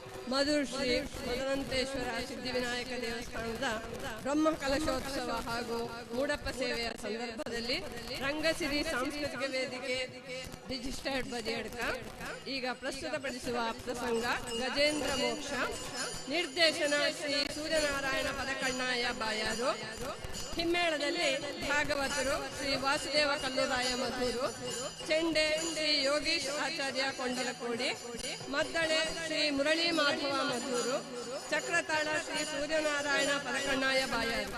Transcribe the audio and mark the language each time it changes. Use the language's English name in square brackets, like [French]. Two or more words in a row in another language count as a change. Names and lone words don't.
[Kannada] ಮಧುರ್ ಶ್ರೀ ಮದನಂತೇಶ್ವರ ಸಿದ್ಧಿವಿನಾಯಕ ದೇವಸ್ಥಾನದ ಬ್ರಹ್ಮ ಕಲಶೋತ್ಸವ ಹಾಗೂ ಮೂಡಪ್ಪ ಸೇವೆಯ ಸಂದರ್ಭದಲ್ಲಿ ರಂಗಸಿರಿ ಸಾಂಸ್ಕೃತಿಕ ವೇದಿಕೆ ರಿಜಿಸ್ಟರ್ಡ್ ಬದಿಯಡ್ಕ ಈಗ ಪ್ರಸ್ತುತಪಡಿಸುವ ಪ್ರಸಂಗ ಗಜೇಂದ್ರ ಮೋಕ್ಷ. ನಿರ್ದೇಶನ ಶ್ರೀ ಸೂರ್ಯನಾರಾಯಣ ಪದಕಣ್ಣಾಯ ಬಾಯಾರು. ಹಿಮ್ಮೇಳದಲ್ಲಿ ಭಾಗವತರು ಶ್ರೀ ವಾಸುದೇವ ಕಲ್ಲುರಾಯ ಮಧೂರು, ಚೆಂಡೆ ಶ್ರೀ ಯೋಗೀಶ್ ಆಚಾರ್ಯ ಕೊಂಡಲಕೋಡಿ, ಮದ್ದಳೆ ಶ್ರೀ ಮುರಳಿ ಮಾಧವ ಮಧೂರು, ಚಕ್ರತಾಳ ಶ್ರೀ ಸೂರ್ಯನಾರಾಯಣ ಪದಕಣ್ಣಾಯ ಬಾಯಾರು.